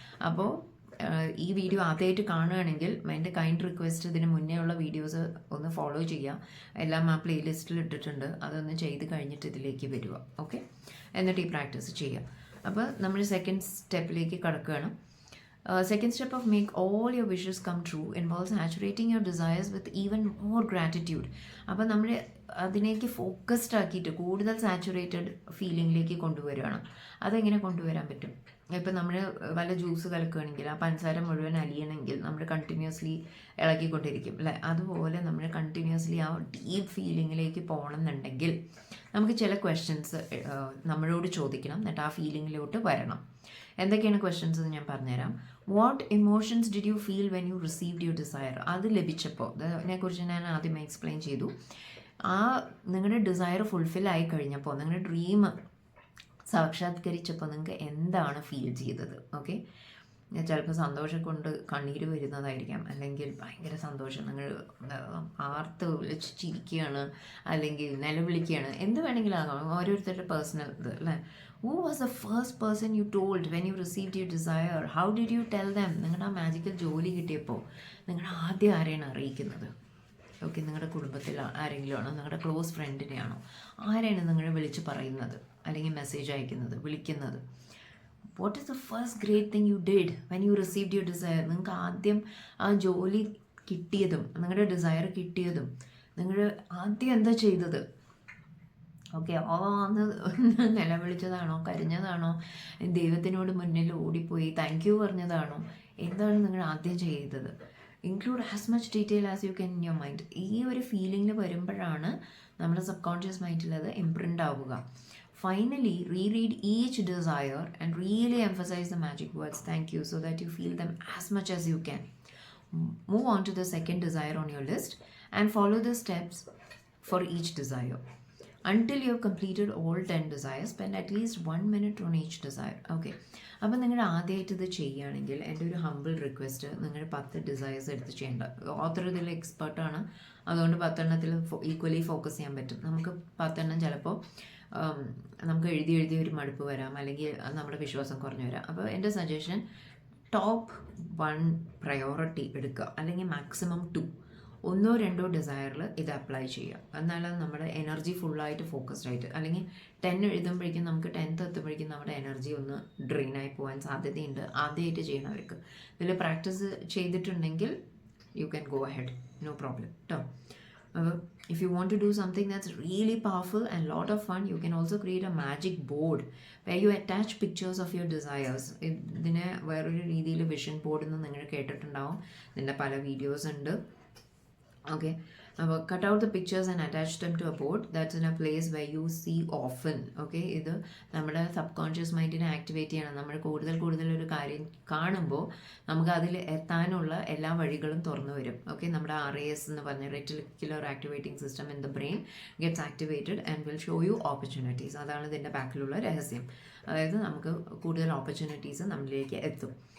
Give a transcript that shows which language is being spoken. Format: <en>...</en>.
<ml>അപ്പോൾ ഈ വീഡിയോ ആദ്യമായിട്ട് കാണുകയാണെങ്കിൽ എൻ്റെ കൈൻഡ് റിക്വസ്റ്റ്, ഇതിന് മുന്നേ ഉള്ള വീഡിയോസ് ഒന്ന് ഫോളോ ചെയ്യുക. എല്ലാം ആ പ്ലേലിസ്റ്റിൽ ഇട്ടിട്ടുണ്ട്. അതൊന്ന് ചെയ്ത് കഴിഞ്ഞിട്ട് ഇതിലേക്ക് വരിക. ഓക്കെ, എന്നിട്ട് ഈ പ്രാക്ടീസ് ചെയ്യുക. അപ്പോൾ നമ്മൾ സെക്കൻഡ് സ്റ്റെപ്പിലേക്ക് കടക്കുകയാണ്.</ml> <en>Second step of make all your wishes come true involves saturating your desires with even more gratitude.</en> <ml>അപ്പോൾ നമ്മൾ അതിലേക്ക് ഫോക്കസ്ഡ് ആക്കിയിട്ട് കൂടുതൽ സാച്ചുറേറ്റഡ് ഫീലിംഗിലേക്ക് കൊണ്ടുവരികയാണ്. അതെങ്ങനെ കൊണ്ടുവരാൻ പറ്റും? ഇപ്പം നമ്മൾ വല്ല ജ്യൂസ് കലക്കുകയാണെങ്കിൽ ആ പഞ്ചസാര മുഴുവൻ അലിയണമെങ്കിൽ നമ്മൾ കണ്ടിന്യൂസ്ലി ഇളക്കിക്കൊണ്ടിരിക്കും അല്ലേ? അതുപോലെ നമ്മൾ കണ്ടിന്യൂസ്ലി ആ ഡീപ്പ് ഫീലിങ്ങിലേക്ക് പോകണമെന്നുണ്ടെങ്കിൽ നമുക്ക് ചില ക്വസ്റ്റ്യൻസ് നമ്മളോട് ചോദിക്കണം, എന്നിട്ട് ആ ഫീലിങ്ങിലോട്ട് വരണം. എന്തൊക്കെയാണ് ക്വസ്റ്റ്യൻസ് എന്ന് ഞാൻ പറഞ്ഞുതരാം.</ml> <en>What emotions did you feel when you received your desire?</en> <ml>അത് ലഭിച്ചപ്പോൾ, അതിനെക്കുറിച്ച് ഞാൻ ആദ്യമേ എക്സ്പ്ലെയിൻ ചെയ്തു. ആ നിങ്ങളുടെ ഡിസയർ ഫുൾഫിൽ ആയി കഴിഞ്ഞപ്പോൾ, നിങ്ങളുടെ ഡ്രീം സാക്ഷാത്കരിച്ചപ്പോൾ നിങ്ങൾക്ക് എന്താണ് ഫീൽ ചെയ്തത്? ഓക്കെ, ചിലപ്പോൾ സന്തോഷം കൊണ്ട് കണ്ണീര് വരുന്നതായിരിക്കാം, അല്ലെങ്കിൽ ഭയങ്കര സന്തോഷം, നിങ്ങൾ ആർത്ത് വിളിച്ച് ചിരിക്കുകയാണ്, അല്ലെങ്കിൽ നിലവിളിക്കുകയാണ്, എന്ത് വേണമെങ്കിലും ആകാം. ഓരോരുത്തരുടെ പേഴ്സണൽ ഇത് അല്ലേ?</ml> <en>Who was the first person you told when you received your desire? How did you tell them?</en> <ml>നിങ്ങളുടെ ആ മാജിക്കൽ ജോലി കിട്ടിയപ്പോൾ നിങ്ങൾ ആദ്യം ആരെയാണ് അറിയിക്കുന്നത്? ഓക്കെ, നിങ്ങളുടെ കുടുംബത്തിൽ ആരെങ്കിലും ആണോ? നിങ്ങളുടെ ക്ലോസ് ഫ്രണ്ടിനെയാണോ? ആരെയാണ് നിങ്ങൾ വിളിച്ച് പറയുന്നത്, അല്ലെങ്കിൽ മെസ്സേജ് അയക്കുന്നത്, വിളിക്കുന്നത്?</ml> <en>What is the first great thing you did when you received your desire?</en> <ml>നിങ്ങൾക്ക് ആദ്യം ആ ജോലി കിട്ടിയതും നിങ്ങളുടെ ഡിസയർ കിട്ടിയതും നിങ്ങൾ ആദ്യം എന്താ ചെയ്തത്? ഓക്കെ, അന്ന് നിലവിളിച്ചതാണോ, കരഞ്ഞതാണോ, ദൈവത്തിനോട് മുന്നിൽ ഓടിപ്പോയി താങ്ക് യു പറഞ്ഞതാണോ? എന്താണ് നിങ്ങൾ ആദ്യം ചെയ്തത്?</ml> <en>Include as much detail as you can in your mind.</en> <ml>ഈ ഒരു ഫീലിംഗിൽ വരുമ്പോഴാണ് നമ്മുടെ സബ് കോൺഷ്യസ് മൈൻഡിൽ അത് ഇംപ്രിൻ്റ് ആവുക.</ml> <en>Finally, reread each desire and really emphasize the magic words thank you so that you feel them as much as you can. Move on to the second desire on your list and follow the steps for each desire. Until you have completed all 10 desires, spend at least 1 minute on each desire. Okay.</en> <ml>അപ്പോൾ നിങ്ങൾ ആദ്യമായിട്ട് ഇത് ചെയ്യുകയാണെങ്കിൽ എൻ്റെ ഒരു humble request, നിങ്ങൾ 10 desires എടുത്ത് ചെയ്യേണ്ട. ഓത്തർ ഇതിൽ എക്സ്പെർട്ടാണ്, അതുകൊണ്ട് 10 ഈക്വലി ഫോക്കസ് ചെയ്യാൻ പറ്റും. നമുക്ക് 10 ചിലപ്പോൾ നമുക്ക് എഴുതി ഒരു മടുപ്പ് വരാം, അല്ലെങ്കിൽ നമ്മുടെ വിശ്വാസം കുറഞ്ഞു വരാം. അപ്പോൾ എൻ്റെ സജഷൻ, ടോപ്പ് 1 പ്രയോറിറ്റി എടുക്കുക, അല്ലെങ്കിൽ മാക്സിമം 2, 1-2 ഡിസയറിൽ ഇത് അപ്ലൈ ചെയ്യുക. എന്നാലും നമ്മുടെ എനർജി ഫുള്ളായിട്ട് ഫോക്കസ്ഡ് ആയിട്ട്, അല്ലെങ്കിൽ 10 എഴുതുമ്പോഴേക്കും നമുക്ക് 10th എത്തുമ്പോഴേക്കും നമ്മുടെ എനർജി ഒന്ന് ഡ്രെയിനായി പോകാൻ സാധ്യതയുണ്ട്. ആദ്യമായിട്ട് ചെയ്യണവർക്ക് ഇതിൽ പ്രാക്ടീസ് ചെയ്തിട്ടുണ്ടെങ്കിൽ</ml> <en>you can go ahead, no problem</en> <ml>കേട്ടോ.</ml> <en>If you want to do something that's really powerful and lot of fun, you can also create a magic board where you attach pictures of your desires.</en> <ml>ഇതിനെ വേറൊരു രീതിയിൽ vision board എന്ന് നിങ്ങൾ കേട്ടിട്ടുണ്ടാവും. ഇതിൻ്റെ പല videos ഉണ്ട്.</ml> <en>okay,</en> <ml>അപ്പോൾ</ml> <en>cut out the pictures and attach them to a board that's in a place where you see often.</en> <ml>Okay, ഇത് നമ്മുടെ സബ് കോൺഷ്യസ് മൈൻഡിനെ ആക്ടിവേറ്റ് ചെയ്യണം. നമ്മൾ കൂടുതൽ ഒരു കാര്യം കാണുമ്പോൾ നമുക്ക് അതിൽ എത്താനുള്ള എല്ലാ വഴികളും തുറന്നു വരും.</ml> <en>okay,</en> <ml>നമ്മുടെ RAS എന്ന് പറഞ്ഞ</ml> <en>Reticular activating system in the brain gets activated and will show you opportunities.</en> <ml>അതാണ് ഇതിൻ്റെ ബാക്കിലുള്ള രഹസ്യം. അതായത് നമുക്ക് കൂടുതൽ ഓപ്പർച്യൂണിറ്റീസ് നമ്മളിലേക്ക് എത്തും.</ml>